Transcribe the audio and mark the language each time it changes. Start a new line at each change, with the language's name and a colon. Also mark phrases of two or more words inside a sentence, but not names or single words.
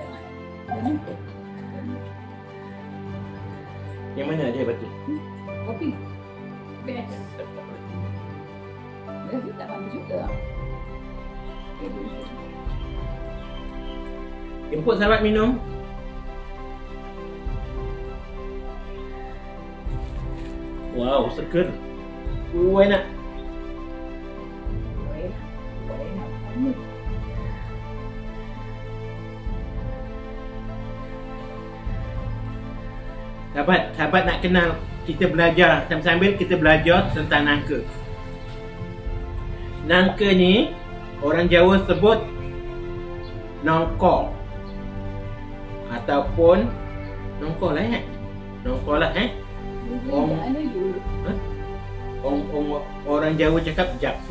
Malay: Yang mana ada batu? Kopi. Best. Dia tak manis juga. Jemput sahabat minum. Wow, seger. Enak. Sahabat nak kenal, kita belajar sambil kita belajar tentang nangka. Nangka ni orang Jawa sebut nongko ataupun nongko lah nongko lah orang Jawa cakap jackfruit.